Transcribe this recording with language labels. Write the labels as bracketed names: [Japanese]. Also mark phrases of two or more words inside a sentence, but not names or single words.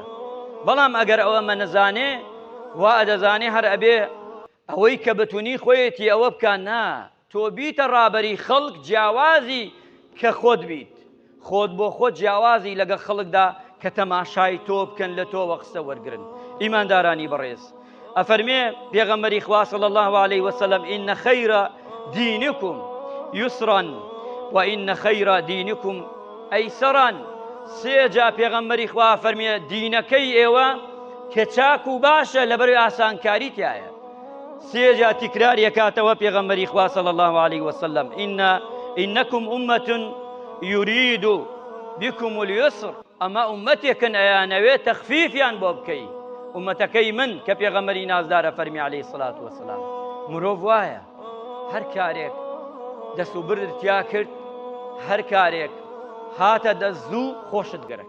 [Central Kurdish] بەڵام ئەگەر ئەوەمە نەزانێ وا ئەدەزانێ هەر ئەبێ ئەوەی کە بەتونی خۆیەتی ئەوە بکان، نا تۆ بیتە ڕابەری خەڵک جیاوازی کە خۆت بیت، خۆت بۆ خۆت جیاوازی لەگە خەڵکدا کە تەماشای تۆ بکەن لە تۆوە قسە وەرگرن. ئیماندارانی بەڕێز ئەفەرمێ پێغەمبەری خوا [Arabic] صلی الله عليه وسلم إن خير دينكم يسرا وإن خير دينكم أيسرا. [Central Kurdish] سێجا پێغەمبەری خوا فەرمێ دینەکەی ئێوە کە چاک و باشە لەبەر ئاسانکاری تایە. سێجا تکراریەکاتەوە پێغەمبەری خوا [Arabic] صلی الله عليه وسلم إنكم أمة يريد بكم اليسر. [Central Kurdish] ئەمە ئومەتێکن ئەیانەوێت تەخفیفیان بۆ بکەی. ئومەتەکەی من کە پێغەمبەری نازدارە فەرمی [Arabic] عەلەیهی سڵات وەسەلام، [Central Kurdish] مرۆڤ وایە هەر کارێک دەست و بردتیا کرد، هەر کارێک هاتە دەست زوو خۆشت گەرەک.